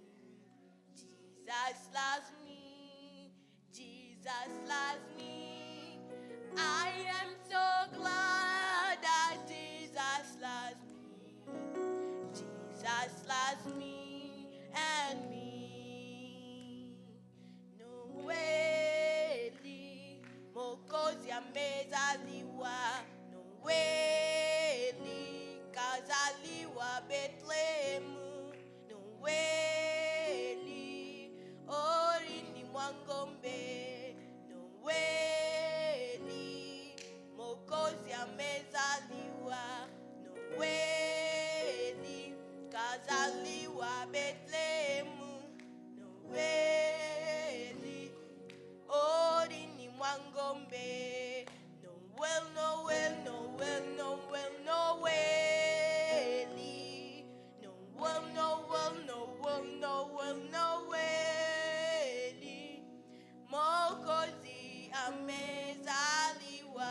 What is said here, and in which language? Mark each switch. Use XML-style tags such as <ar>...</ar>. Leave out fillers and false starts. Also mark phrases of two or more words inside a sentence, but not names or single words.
<en>Jesus loves me. Jesus loves me. I am so glad that Jesus loves me. Jesus loves me and me.</en> <sw>Noeli, Mokozi amezaliwa. Noeli, kazaliwa Bethlehemu. Noeli, orini mwangombe. Noeli, Mokozi amezaliwa. Noeli, kazaliwa Bethlehemu. Noeli, orini mwangombe. Noel, Noel, Noel, Noel, Noeli. Noel, Noel, Noel, Noel, Noeli. Mokozi amezaliwa.</sw>